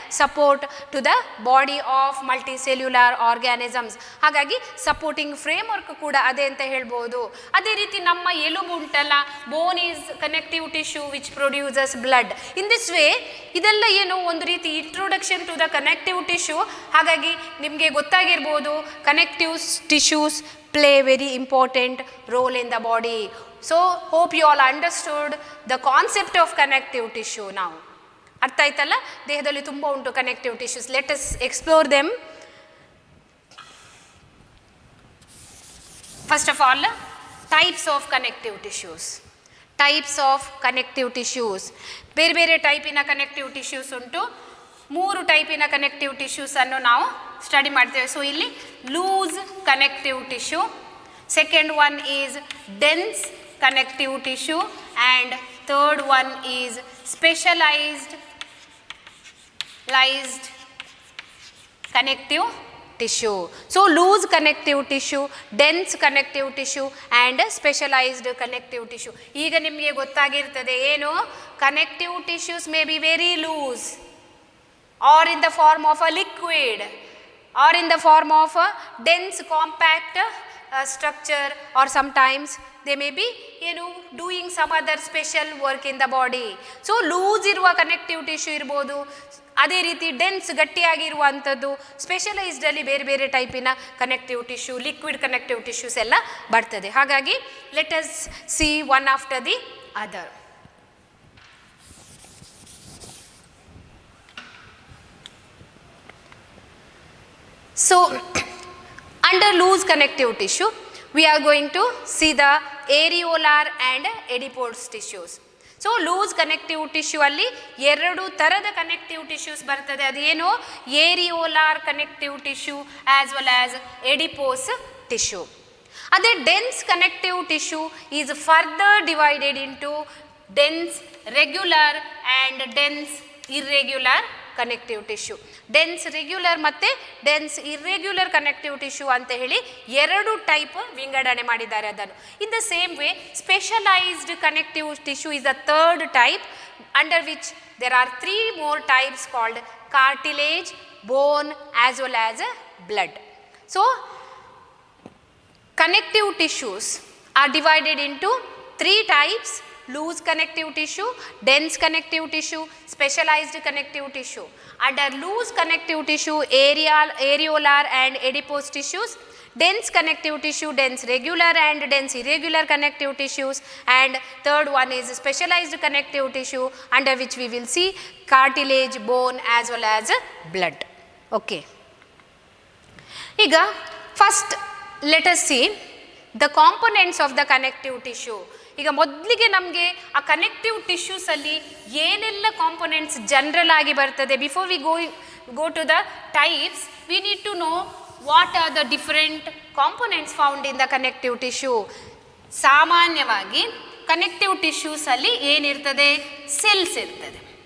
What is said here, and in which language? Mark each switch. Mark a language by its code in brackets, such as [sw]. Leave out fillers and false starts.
[en] Support to the body of multicellular organisms. [kn] ಹಾಗಾಗಿ supporting framework ಕೂಡ ಅದೇ ಅಂತ ಹೇಳ್ಬೋದು. ಅದೇ ರೀತಿ ನಮ್ಮ ಎಲುಬು ಉಂಟಲ್ಲ, [en] Bone is connective tissue which produces blood. In this way [kn] ಇದೆಲ್ಲ ಏನು ಒಂದು ರೀತಿ [en] Introduction to the connective tissue. [kn] ಹಾಗಾಗಿ ನಿಮಗೆ ಗೊತ್ತಾಗಿರ್ಬೋದು [en] Connective tissues play very important role in the body. So hope you all understood the concept of connective tissue now. [kn] ಅರ್ಥ ಆಯ್ತಲ್ಲ? ದೇಹದಲ್ಲಿ ತುಂಬ ಉಂಟು connective tissues. [en] Let us explore them. First of all, types of connective tissues. Types of connective tissues, [kn] ಬೇರೆ ಬೇರೆ ಟೈಪಿನ connective tissues ಉಂಟು. 3 ಟೈಪಿನ ಕನೆಕ್ಟಿವ್ ಟಿಶ್ಯೂಸನ್ನು ನಾವು ಸ್ಟಡಿ ಮಾಡ್ತೇವೆ. [en] So ಇಲ್ಲಿ loose connective tissue, second one is dense connective tissue and third one is specialised connective tissue. So loose connective tissue, dense connective tissue and specialised connective tissue. [kn] ಈಗ ನಿಮಗೆ ಗೊತ್ತಾಗಿರ್ತದೆ ಏನು, [en] Connective tissues may be very loose or in the form of a liquid or in the form of a dense compact structure, or sometimes they may be doing some other special work in the body. [kn] So loose ಇರುವ connective tissue ಇರ್ಬೋದು, ಅದೇ ರೀತಿ dense ಗಟ್ಟಿಯಾಗಿರುವಂಥದ್ದು, ಸ್ಪೆಷಲೈಸ್ಡಲ್ಲಿ ಬೇರೆ ಬೇರೆ ಟೈಪಿನ connective tissue, liquid connective tissues ಎಲ್ಲ ಬರ್ತದೆ. [en] ಹಾಗಾಗಿ let us see one after the other. So under loose connective tissue we are going to see the areolar and adipose tissues. [kn] So loose connective tissue ಅಲ್ಲಿ 2 ಥರದ connective tissues ಬರ್ತದೆ. [en] ಅದೇನು, areolar connective tissue as well as adipose tissue. ಅದೇ dense connective tissue is further divided into dense regular and dense irregular connective tissue. [kn] Dense regular ಮತ್ತು dense irregular connective tissue ಅಂತ ಹೇಳಿ 2 type ವಿಂಗಡಣೆ ಮಾಡಿದ್ದಾರೆ ಅದನ್ನು. [en] In the same way specialised connective tissue is the third type, under which there are 3 more types called cartilage, bone as well as blood. So connective tissues are divided into 3 types: loose connective tissue, dense connective tissue, specialized connective tissue. Under loose connective tissue, areolar and adipose tissues, dense connective tissue, dense regular and dense irregular connective tissues, and third one is specialized connective tissue, under which we will see cartilage, bone as well as blood. Okay. Iga first let us see the components of the connective tissue. [kn] ಈಗ ಮೊದಲಿಗೆ ನಮಗೆ ಆ connective ಟಿಶ್ಯೂಸಲ್ಲಿ ಏನೆಲ್ಲ components general ಆಗಿ ಬರ್ತದೆ. [en] Before we go to the types, we need to know what are the different components found in the connective tissue. [kn] ಸಾಮಾನ್ಯವಾಗಿ connective ಟಿಶ್ಯೂಸಲ್ಲಿ ಏನಿರ್ತದೆ, cells ಇರ್ತದೆ.